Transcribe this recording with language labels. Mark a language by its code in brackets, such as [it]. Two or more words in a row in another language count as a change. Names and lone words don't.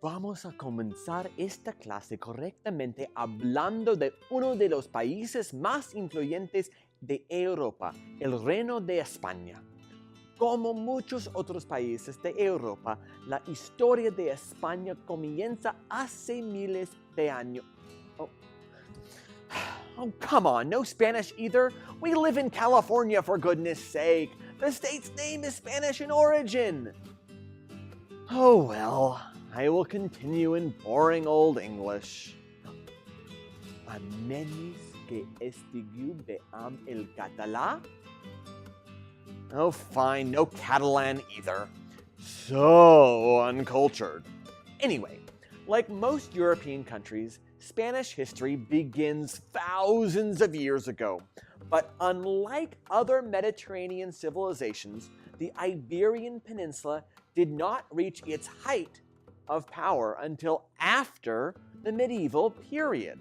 [es] Vamos a comenzar esta clase correctamente hablando de uno de los países más influyentes de Europa, el Reino de España. Como muchos otros países de Europa, la historia de España comienza hace miles de años. [en] Oh, come on, no Spanish either? We live in California, for goodness sake. The state's name is Spanish in origin. Oh well, I will continue in boring old English. [ca] A menos que estigueu veam el català? [en] Oh, fine, no Catalan either. So uncultured. Anyway, like most European countries, Spanish history begins thousands of years ago. But unlike other Mediterranean civilizations, the Iberian Peninsula did not reach its height of power until after the medieval period.